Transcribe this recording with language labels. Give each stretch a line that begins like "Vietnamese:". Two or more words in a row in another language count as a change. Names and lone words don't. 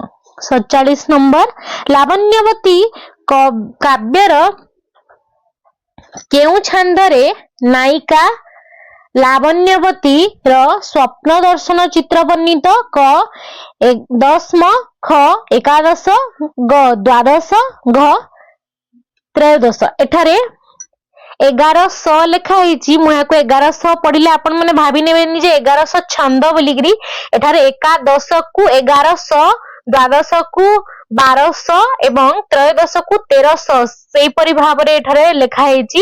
Odia: 47 ନମ୍ବର ଲାବଣ୍ୟବତୀ କାବ୍ୟର କେଉଁ ଛନ୍ଦରେ ନାୟିକା ଲାବଣ୍ୟବତୀ ର ସ୍ୱପ୍ନ ଦର୍ଶନ ଚିତ୍ର ବର୍ଣ୍ଣିତ କ ଦଶମ ଖ 11 ଗ ଦ୍ୱାଦଶ ଘ ତ୍ରୟୋଦଶ ଏଠାରେ 1100 ଲେଖା ହେଇଛି। ମୁଁ ଏହାକୁ 1100 ପଢିଲେ ଆପଣ ମାନେ ଭାବି ନେବେନି ଯେ 1100 ଛନ୍ଦ ବୋଲିକିରି। ଏଠାରେ ଏକାଦଶ କୁ 1100, ଦ୍ୱାଦଶ କୁ 1200 ଏବଂ ତ୍ରୟୋଦଶ କୁ 1300 ସେଇପରି ଭାବରେ ଏଠାରେ ଲେଖା ହେଇଛି।